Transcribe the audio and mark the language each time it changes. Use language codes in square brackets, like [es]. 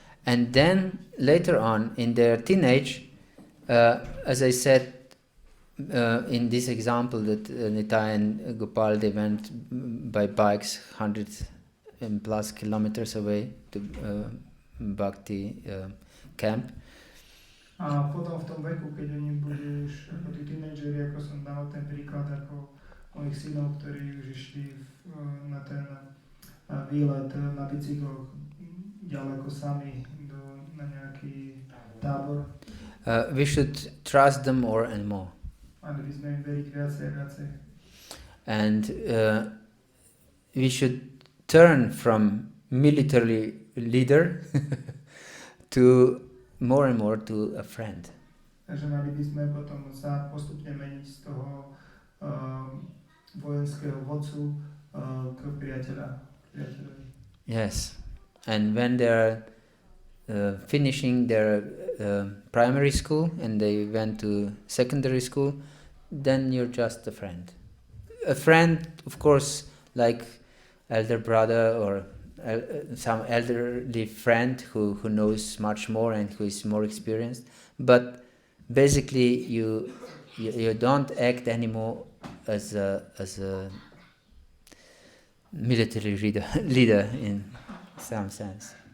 [en] and then later on in their teenage, as I said in this example that Nitai and Gopal, they went by bikes 100 and plus kilometers away to Bhakti camp. [sk] A potom v tom veku, keď oni budú už ako tí tínedžeri, ako som dal ten príklad ako mojich synov, ktorí už išli na ten výlet na bicykloch ďaleko sami na nejaký tábor. [en] We should trust them more and more. [sk] Mali by sme im veriť viacej a viacej. [en] And we should turn from military leader to more and more to a friend. [sk] Takže mali by sme potom sa postupne meniť z toho vojenského vodcu k priateľovi. [en] Yes, and when they're finishing their primary school and they went to secondary school, then you're just a friend. A friend, of course, like elder brother or some elderly friend who knows much more and who is more experienced, but basically you don't act anymore as a military leader in some sense.